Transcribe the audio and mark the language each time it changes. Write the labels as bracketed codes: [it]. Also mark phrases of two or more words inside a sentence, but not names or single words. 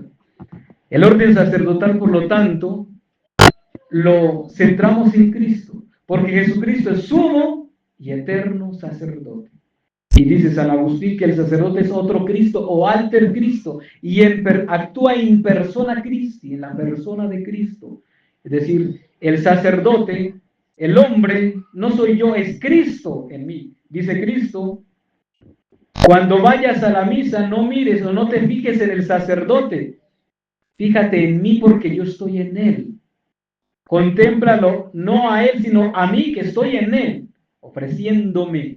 [es] El orden sacerdotal, por lo tanto, lo centramos en Cristo, porque Jesucristo es sumo y eterno sacerdote. Y dice San Agustín que el sacerdote es otro Cristo o [la] alter Cristo [es] y actúa [la] in persona Christi, [es] en la persona de Cristo. Es decir, el sacerdote, el hombre, no soy yo, es Cristo en mí. Dice Cristo Cuando vayas a la misa, no mires o no te fijes en el sacerdote. Fíjate en mí porque yo estoy en él. Contémplalo no a él, sino a mí que estoy en él, ofreciéndome.